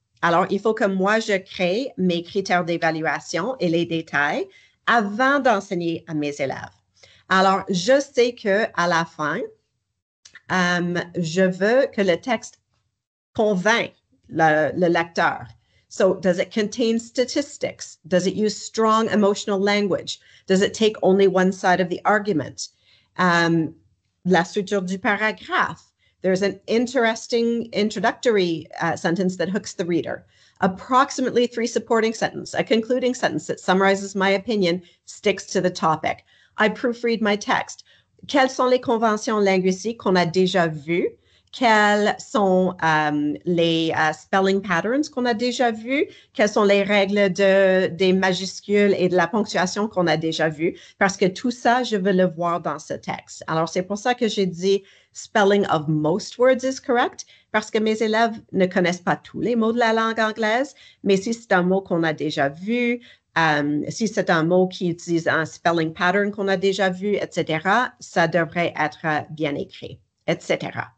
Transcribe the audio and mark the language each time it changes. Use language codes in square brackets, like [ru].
[fr] Alors, il faut que moi, je crée mes critères d'évaluation et les détails avant d'enseigner à mes élèves. Alors, je sais qu'à la fin, je veux que le texte convainc le lecteur. [en] So, does it contain statistics? Does it use strong emotional language? Does it take only one side of the argument? [fr] La structure du paragraphe. [en] There's an interesting introductory sentence that hooks the reader. Approximately 3 supporting sentences, a concluding sentence that summarizes my opinion, sticks to the topic. I proofread my text. [fr] Quelles sont les conventions linguistiques qu'on a déjà vues? Quels sont les [en] spelling patterns [fr] qu'on a déjà vus? Quelles sont les règles des majuscules et de la ponctuation qu'on a déjà vues? Parce que tout ça, je veux le voir dans ce texte. Alors, c'est pour ça que j'ai dit [en] spelling of most words is correct, [fr] parce que mes élèves ne connaissent pas tous les mots de la langue anglaise, mais si c'est un mot qu'on a déjà vu, si c'est un mot qui utilise un [en] spelling pattern [fr] qu'on a déjà vu, etc., ça devrait être bien écrit, etc.